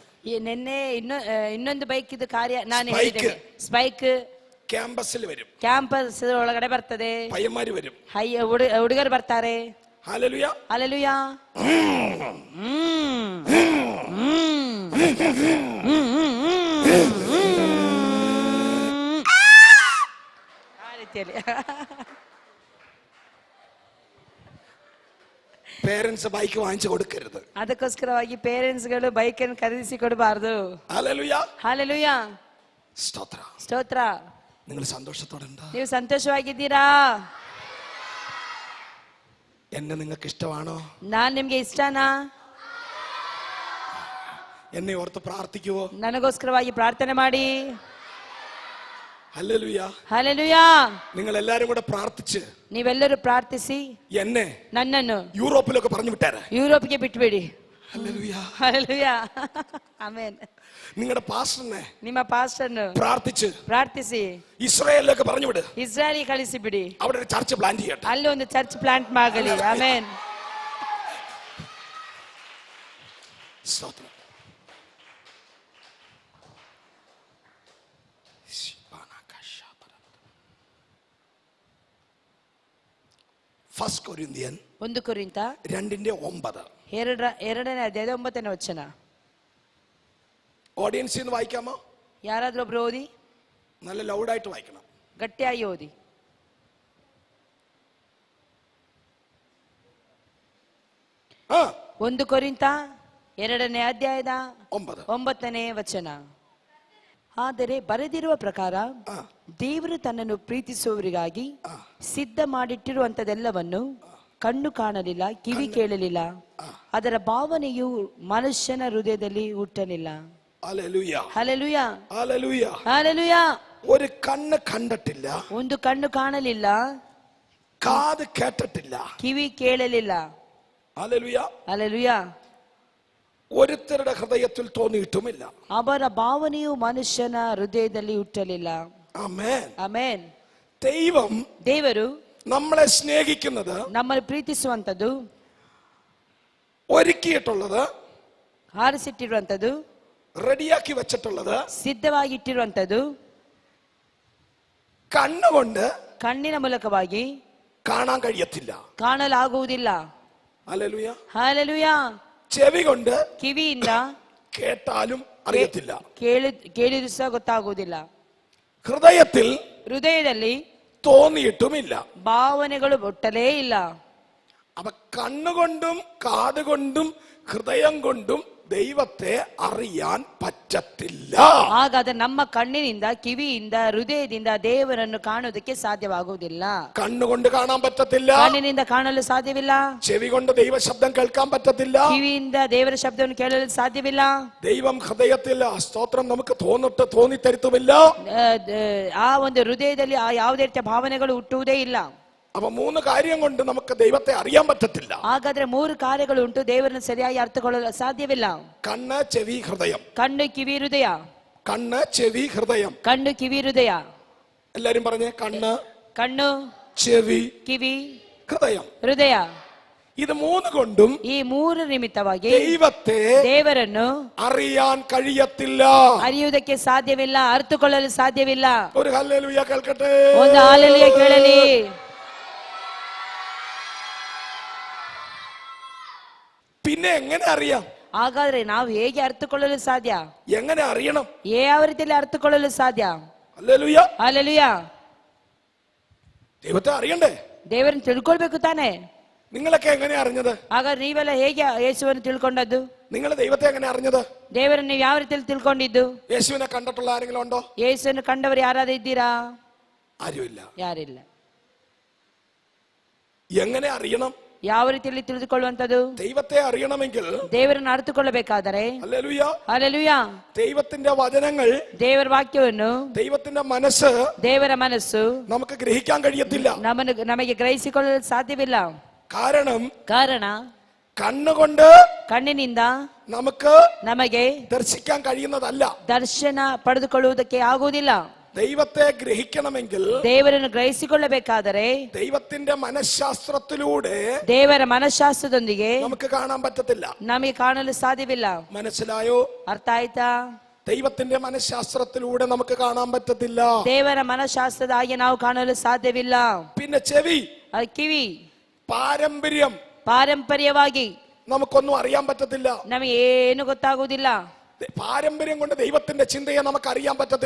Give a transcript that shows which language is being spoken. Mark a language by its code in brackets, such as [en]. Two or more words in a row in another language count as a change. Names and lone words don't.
[kn] ನಿನ್ನೆ ಇನ್ನೊಂದು ಬೈಕ್ ಇದು ಕಾರ್ಯ ನಾನು Spike. ಹೇಳಿದ್ದೇನೆ. ಸ್ಪೈಕ್ [ml] ക്യാമ്പസിൽ വരും, [kn] ಕ್ಯಾಂಪಸ್ ಒಳಗಡೆ ಬರ್ತದೆ, [ml] പയ്യന്മാര് വരും, [kn] ಹುಡುಗರು ಬರ್ತಾರೆ. [ml] ഹല്ലേലൂയ. [kn] ಹಲ್ಲೆಲೂಯಾ. ಆ ರೀತಿಯಲ್ಲಿ [ml] പേരൻസ് ബൈക്ക് വാങ്ങിച്ചു കൊടുക്കരുത്. [kn] ಅದಕ್ಕೋಸ್ಕರವಾಗಿ ಪೇರೆಂಟ್ಸ್ಗಳು ಬೈಕ್ ಅನ್ನು ಖರೀದಿಸಿ ಕೊಡಬಾರದು. [ml] ഹല്ലേലൂയ. [kn] ಹಲ್ಲೆಲೂಯಾ. [ml] സ്തോത്ര. [kn] ಸ್ತೋತ್ರ. [ml] നിങ്ങൾ സന്തോഷത്തോടെ ഉണ്ടാ? [kn] ನೀವು ಸಂತೋಷವಾಗಿದ್ದೀರಾ? [ml] എന്നെ നിങ്ങൾക്ക് ഇഷ്ടമാണോ? [kn] ನಾನ್ ನಿಮ್ಗೆ ಇಷ್ಟನಾ? [ml] എന്നെ ഓർത്ത് പ്രാർത്ഥിക്കുവോ? [kn] ನನಗೋಸ್ಕರವಾಗಿ ಪ್ರಾರ್ಥನೆ ಮಾಡಿ. [ml] ഹല്ലേലൂയ. [kn] ಹಲ್ಲೆಲೂಯಾ. [ml] നിങ്ങൾ എല്ലാരും കൂടെ പ്രാർത്ഥിച്ച് [kn] ನೀವೆಲ್ಲರೂ ಪ್ರಾರ್ಥಿಸಿ [ml] എന്നെ [kn] ನನ್ನನ್ನು [ml] യൂറോപ്പിലൊക്കെ പറഞ്ഞു വിട്ടാരെ. [kn] ಯುರೋಪ್ಗೆ ಬಿಟ್ಬಿಡಿ. [ml] ഹല്ലേലൂയ. [kn] ಹಲ್ಲೆಲೂಯಾ. ಆಮೆನ್. [ml] നിങ്ങളുടെ പാസ്റ്ററിനെ [kn] ನಿಮ್ಮ ಪಾಸ್ಟರ್ನು [ml] പ്രാർത്ഥിച്ച് [kn] ಇಸ್ರಾಯೇಲ್ [ml] ഇസ്രായേലിലേക്ക് പറഞ്ഞു വിട്. [kn] ಇಸ್ರಾಯೇಲ್ ಕಳಿಸಿ ಬಿಡಿ. [ml] അവിടെ ഒരു ചർച്ച് പ്ലാൻ ചെയ്യട്ടെ. [kn] ಅಲ್ಲಿ ಒಂದು ಚರ್ಚ್ ಪ್ಲಾಂಟ್ ಮಾಡಲಿ. ಆಮೆನ್. [ml] സ്തോത്രം. ഫസ്റ്റ് കൊരിന്ത്യൻ [kn] 1 ಕೊರಿಂಥ 2:9. ಎರಡನೇ ಅಧ್ಯಾಯದ 9ನೇ ವಚನ. [ml] ഓഡിയൻസിൽ നിന്ന് വായിക്കാമോ? [kn] ಯಾರಾದ್ರೂ ಒಬ್ರು ಓದಿ. [ml] നല്ല ലൗഡായിട്ട് വായിക്കണം. [kn] ಗಟ್ಟಿಯಾಗಿ ಓದಿ. 1 ಕೊರಿಂಥ 2ನೇ ಅಧ್ಯಾಯದ 9ನೇ ವಚನ. ಆದರೆ ಬರೆದಿರುವ ಪ್ರಕಾರ ದೇವರು ತನ್ನನ್ನು ಪ್ರೀತಿಸುವವರಿಗಾಗಿ ಸಿದ್ಧ ಮಾಡಿಟ್ಟಿರುವಂತದೆಲ್ಲವನ್ನು ಕಣ್ಣು ಕಾಣಲಿಲ್ಲ, ಕಿವಿ ಕೇಳಲಿಲ್ಲ, ಅದರ ಭಾವನೆಯು ಮನುಷ್ಯನ ಹೃದಯದಲ್ಲಿ ಹುಟ್ಟಲಿಲ್ಲ. [ml] ഹല്ലേലൂയ. [kn] ಹಲ್ಲೆಲೂಯಾ. [ml] ഹല്ലേലൂയ. [kn] ಹಲ್ಲೆಲೂಯಾ. [ml] ഒരു കണ്ണ് കണ്ടിട്ടില്ല, [kn] ಒಂದು ಕಣ್ಣು ಕಾಣಲಿಲ್ಲ, [ml] കാത് കേട്ടിട്ടില്ല, [kn] ಕಿವಿ ಕೇಳಲಿಲ್ಲ. [ml] ഹല്ലേലൂയ. [kn] ಹಲ್ಲೆಲೂಯಾ. [ml] ഒരുത്തരുടെ ഹൃദയത്തിൽ തോന്നിയിട്ടുമില്ല. [kn] ಅವರ ಭಾವನೆಯು ಮನುಷ್ಯನ ಹೃದಯದಲ್ಲಿ ಹುಟ್ಟಲಿಲ್ಲ. [ml] ആമേൻ. [kn] ಆಮೆನ್. [ml] ದೇವರು നമ്മളെ സ്നേഹിക്കുന്നത്, [kn] ನಮ್ಮನ್ನು ಪ್ರೀತಿಸುವಂತದ್ದು, [ml] ഒരുക്കിയിട്ടുള്ളത്, [kn] ಆರಿಸಿಟ್ಟಿರುವಂತದ್ದು, [ml] റെഡിയാക്കി വെച്ചിട്ടുള്ളത്, [kn] ಸಿದ್ಧವಾಗಿ ಇಟ್ಟಿರುವಂತದ್ದು [ml] കണ്ണുകൊണ്ട് [kn] ಕಣ್ಣಿನ ಮೂಲಕವಾಗಿ [ml] കാണാൻ കഴിയത്തില്ല. [kn] ಕಾಣಲಾಗುವುದಿಲ್ಲ. [ml] ഹല്ലേലൂയ. [kn] ಹಲ್ಲೆಲೂಯಾ. [ml] ചെവി കൊണ്ട് [kn] ಕಿವಿಯಿಂದ [ml] കേട്ടാലും അറിയത്തില്ല, [kn] ಕೇಳಿದ್ರು ಸಹ ಗೊತ್ತಾಗುವುದಿಲ್ಲ. ಹೃದಯದಲ್ಲಿ [ml] തോന്നിയിട്ടുമില്ല, [kn] ಭಾವನೆಗಳು ಹುಟ್ಟಲೇ ಇಲ್ಲ. [ml] അപ്പൊ കണ്ണുകൊണ്ടും കാതുകൊണ്ടും ഹൃദയം കൊണ്ടും ദൈവത്തെ അറിയാൻ പറ്റത്തില്ല. [kn] ಹಾಗಾದ್ರೆ ನಮ್ಮ ಕಣ್ಣಿನಿಂದ ಕಿವಿಯಿಂದ ಹೃದಯದಿಂದ ದೇವರನ್ನು ಕಾಣುವುದಕ್ಕೆ ಸಾಧ್ಯವಾಗುವುದಿಲ್ಲ. [ml] കണ്ണുകൊണ്ട് കാണാൻ പറ്റത്തില്ല, [kn] ಕಣ್ಣಿನಿಂದ ಕಾಣಲು ಸಾಧ್ಯವಿಲ್ಲ, [ml] ചെവി കൊണ്ട് ദൈവ ശബ്ദം കേൾക്കാൻ പറ്റത്തില്ല, [kn] ಕಿವಿಯಿಂದ ದೇವರ ಶಬ್ದವನ್ನು ಕೇಳಲು ಸಾಧ್ಯವಿಲ್ಲ. [ml] ദൈവം ഹൃദയത്തിൽ ആ സ്തോത്രം നമുക്ക് തോന്നിത്തരുത്തുമില്ല. [kn] ಆ ಒಂದು ಹೃದಯದಲ್ಲಿ ಆ ಯಾವುದೇ ರೀತಿಯ ಭಾವನೆಗಳು ಹುಟ್ಟುವುದೇ ಇಲ್ಲ. [ml] അപ്പൊ 3 കാര്യം കൊണ്ട് നമുക്ക് ദൈവത്തെ അറിയാൻ പറ്റത്തില്ല. [kn] ಹಾಗಾದ್ರೆ 3 ಕಾರ್ಯಗಳು ಉಂಟು, ದೇವರನ್ನು ಸರಿಯಾಗಿ ಅರ್ಥಕೊಳ್ಳಲು ಸಾಧ್ಯವಿಲ್ಲ. [ml] കണ്ണ്, ചെവി, ഹൃദയം. [kn] ಕಣ್ಣು, ಕಿವಿ, ಹೃದಯ. [ml] കണ്ണ്, ചെവി, ഹൃദയം. [kn] ಕಣ್ಣು, ಕಿವಿ, ಹೃದಯ. [ml] എല്ലാരും പറഞ്ഞേ, കണ്ണ്, [kn] ಕಣ್ಣು, [ml] ചെവി, [kn] ಕಿವಿ, [ml] ഹൃദയം. [kn] ಹೃದಯ. [ml] ഇത് 3 കൊണ്ടും [kn] ಈ 3 ನಿಮಿತ್ತವಾಗಿ [ml] ദൈവത്തെ [kn] ದೇವರನ್ನು [ml] അറിയാൻ കഴിയത്തില്ല, [kn] ಅರಿಯುವುದಕ್ಕೆ ಸಾಧ್ಯವಿಲ್ಲ, ಅರ್ಥಕೊಳ್ಳಲು ಸಾಧ್ಯವಿಲ್ಲ. [ml] ഒരു ഹല്ലേലൂയ കേൾക്കട്ടെ. [kn] ಒಂದು ಹಾಲೆಲೂಯ ಕೇಳಲಿ. [ml] പിന്നെ എങ്ങനെ അറിയാം? [kn] ಹಾಗಾದ್ರೆ ನಾವು ಹೇಗೆ ಅರ್ಥಕೊಳ್ಳಲು ಸಾಧ್ಯ? [ml] എങ്ങനെ അറിയണം? [kn] ಯಾವ ರೀತಿಯಲ್ಲಿ ಅರ್ಥಕೊಳ್ಳಲು ಸಾಧ್ಯ? [ml] ഹല്ലേലൂയ. [kn] ಹಾಲೆಲೂಯ. [ml] ദൈവത്തെ അറിയണ്ടേ? [kn] ದೇವರನ್ನು ತಿಳ್ಕೊಳ್ಬೇಕು ತಾನೆ. [ml] നിങ്ങളൊക്കെ എങ്ങനെ അറിഞ്ഞത്? [kn] ಹಾಗಾದ್ರೆ ನೀವೆಲ್ಲ ಹೇಗೆ ಯೇಸುವನ್ನು ತಿಳ್ಕೊಂಡದ್ದು? [ml] നിങ്ങൾ ദൈവത്തെ എങ്ങനെ അറിഞ്ഞത്? [kn] ದೇವರನ್ನು ನೀವು ಯಾವ ರೀತಿಯಲ್ಲಿ ತಿಳ್ಕೊಂಡಿದ್ದು? [ml] യേശുവിനെ കണ്ടിട്ടുള്ള ആരെങ്കിലും ഉണ്ടോ? [kn] ಯೇಸುವನ್ನು ಕಂಡವರು ಯಾರಾದ್ರೂ ಇದ್ದೀರಾ? [ml] ആരുമില്ല. [kn] ಯಾರಿಲ್ಲ. [ml] എങ്ങനെ അറിയണം? [kn] ಯಾವ ರೀತಿಯಲ್ಲಿ ತಿಳಿದುಕೊಳ್ಳುವಂತದ್ದು? [ml] ദൈവത്തെ അറിയണമെങ്കിൽ [kn] ದೇವರನ್ನು ಅರ್ಥಕೊಳ್ಳಬೇಕಾದರೆ [ml] ഹല്ലേലൂയ, [kn] ಹಾಲೆಲೂಯ, [ml] ദൈവത്തിന്റെ വചനങ്ങൾ, [kn] ದೇವರ ವಾಕ್ಯವನ್ನು, [ml] ദൈവത്തിന്റെ മനസ്സ് [kn] ದೇವರ ಮನಸ್ಸು [ml] നമുക്ക് ഗ്രഹിക്കാൻ കഴിയത്തില്ല. [kn] ನಮಗೆ ಗ್ರಹಿಸಿಕೊಳ್ಳಲು ಸಾಧ್ಯವಿಲ್ಲ. [ml] കാരണ കണ്ണുകൊണ്ട് [kn] ಕಣ್ಣಿನಿಂದ [ml] ನಮಗೆ ദർശിക്കാൻ കഴിയുന്നതല്ല. [kn] ದರ್ಶನ ಪಡೆದುಕೊಳ್ಳುವುದಕ್ಕೆ ಆಗುವುದಿಲ್ಲ. [ml] ദൈവത്തെ ഗ്രഹിക്കണമെങ്കിൽ, [kn] ದೇವರನ್ನು ಗ್ರಹಿಸಿಕೊಳ್ಳಬೇಕಾದರೆ [ml] ദൈവത്തിന്റെ മനഃശാസ്ത്രത്തിലൂടെ, [kn] ದೇವರ ಮನಃಶಾಸ್ತ್ರದೊಂದಿಗೆ [ml] നമുക്ക് കാണാൻ പറ്റത്തില്ല. [kn] ನಮಗೆ ಕಾಣಲು ಸಾಧ್ಯವಿಲ್ಲ. [ml] മനസ്സിലായോ? [kn] ಅರ್ಥ ಆಯ್ತಾ? [ml] ദൈവത്തിന്റെ മനഃശാസ്ത്രത്തിലൂടെ നമുക്ക് കാണാൻ പറ്റത്തില്ല. [kn] ದೇವರ ಮನಃಶಾಸ್ತ್ರದ ಹಾಗೆ ನಾವು ಕಾಣಲು ಸಾಧ್ಯವಿಲ್ಲ. [ml] പിന്നെ ചെവി, [kn] ಕಿವಿ, [ml] പാരമ്പര്യವಾಗಿ നമുക്കൊന്നും അറിയാൻ പറ്റത്തില്ല. [kn] ನಮಗೆ ಏನು ಗೊತ್ತಾಗುವುದಿಲ್ಲ. [ml] പാരമ്പര്യം കൊണ്ട് ദൈവത്തിന്റെ ചിന്തയെ നമുക്ക് അറിയാൻ പറ്റത്തില്ല.